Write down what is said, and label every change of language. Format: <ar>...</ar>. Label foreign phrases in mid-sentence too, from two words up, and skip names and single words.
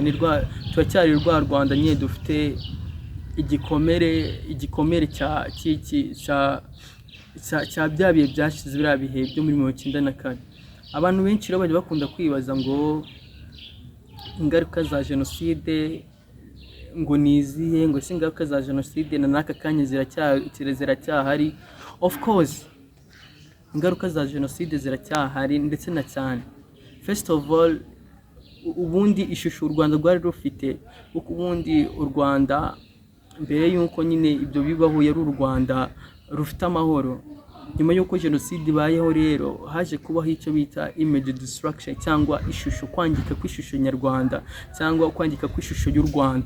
<rw>Turacyari rwa Rwanda nyine dufite igikomere cya bya bihe byashize, biriya bihe byo muri 1994. Abantu benshi rero bajya bakunda kwibaza ngo ingaruka za jenoside ngo nizihe, ngo si ingaruka za jenoside na n'aka kanya ziracyahari.</rw> <en>Of course</en> <rw>ingaruka za jenoside ziracyahari ndetse na cyane.</rw> <en>First of all,</en> <rw>ubundi ishusho u Rwanda rwari rufite, kuko ubundi u Rwanda mbere y'uko nyine ibyo bibaho yari u Rwanda rufite amahoro. Nyuma y'uko jenoside ibayeho rero haje kubaho icyo bita</rw> <en>image destruction,</en> <rw>cyangwa ishusho, kwangika kw'ishusho nyarwanda, cyangwa kwangika kw'ishusho y'u Rwanda.</rw>